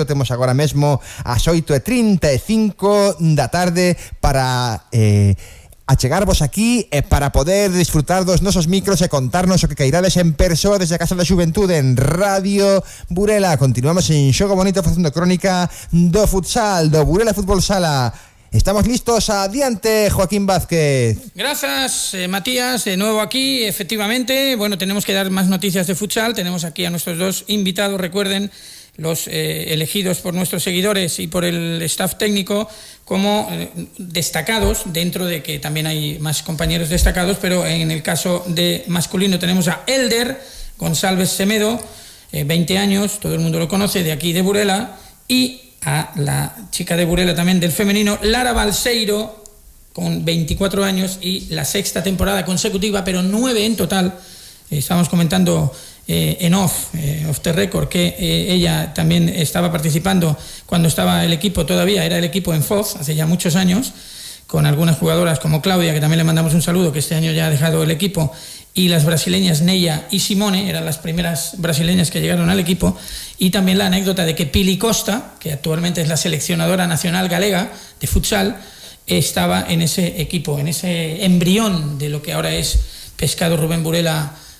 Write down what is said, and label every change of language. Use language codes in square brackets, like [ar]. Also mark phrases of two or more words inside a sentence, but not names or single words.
[gl] Temos agora mesmo as 8:35 da tarde para achegarvos aquí para poder disfrutar dos nosos micros e contarnos o que cairades en persoa desde a Casa da Xuventude en Radio Burela. Continuamos en Xogo Bonito facendo crónica do futsal, do Burela Fútbol Sala. Estamos listos, adiante Joaquín Vázquez. [es] Gracias, Matías, de nuevo aquí, efectivamente. Bueno, tenemos que dar más noticias de futsal. Tenemos aquí a nuestros dos invitados, recuerden, los elegidos por nuestros seguidores y por el staff técnico como destacados, dentro de que también hay más compañeros destacados, pero en el caso de masculino tenemos a Elder González Semedo, 20 años, todo el mundo lo conoce, de aquí de Burela, y a la chica de Burela también del femenino, Lara Balseiro, con 24 años y la sexta temporada consecutiva, pero 9 en total. Estábamos comentando en [en] off the record, [es] que ella también estaba participando cuando estaba el equipo, todavía era el equipo en Foz, hace ya muchos años, con algunas jugadoras como Claudia, que también le mandamos un saludo, que este año ya ha dejado el equipo, y las brasileñas Neia y Simone, eran las primeras brasileñas que llegaron al equipo, y también la anécdota de que Pili Costa, que actualmente es la seleccionadora nacional galega de futsal, estaba en ese equipo, en ese embrión de lo que ahora es Pescado Rubén Burela